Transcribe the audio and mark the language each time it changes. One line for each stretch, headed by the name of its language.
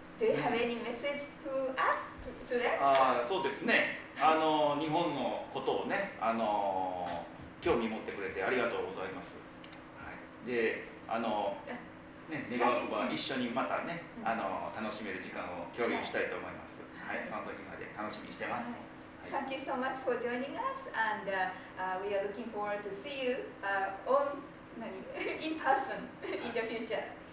English: Do you have any message to us to them?
Japanese: そうですね。日本のことをね、興味持ってくれてありがとうございます。はい、で、願わくば一緒にまたね、楽しめる時間を共有したいと思います。はい、その時まで楽しみにしてます。
English: Thank you so much for joining us, and we are looking forward to see you in person in the future.